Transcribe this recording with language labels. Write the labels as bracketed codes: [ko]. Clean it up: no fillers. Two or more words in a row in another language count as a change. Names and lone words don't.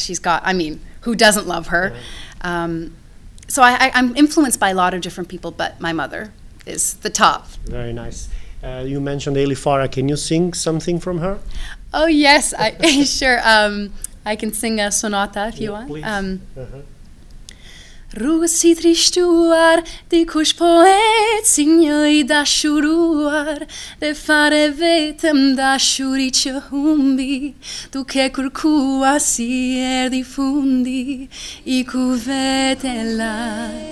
[en] She's got, I mean, who doesn't love her? So I'm influenced by a lot of different people, but my mother is the top. Very nice. You mentioned Ilir Lena. Can you sing something from her? Oh yes, sure. I can sing a sonata if you want. Please. [sq] Rrugës si trishtuar, dikush poet si një I dashuruar, dhe fare vetëm dashuri që humbi, duke kërkuar si erdhi fundi, I ku vete la.